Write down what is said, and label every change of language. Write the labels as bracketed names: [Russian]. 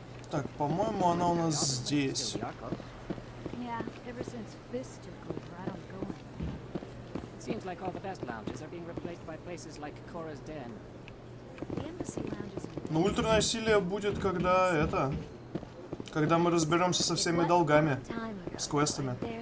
[Russian] Так, по-моему, она у нас здесь. [English] Yeah, ever since Fist took over, I don't go anywhere. It seems like all the best lounges are being replaced by places like Cora's Den. The embassy lounges in [Russian] Ну, ультранасилие будет, когда это... Когда мы разберемся со всеми долгами. С квестами.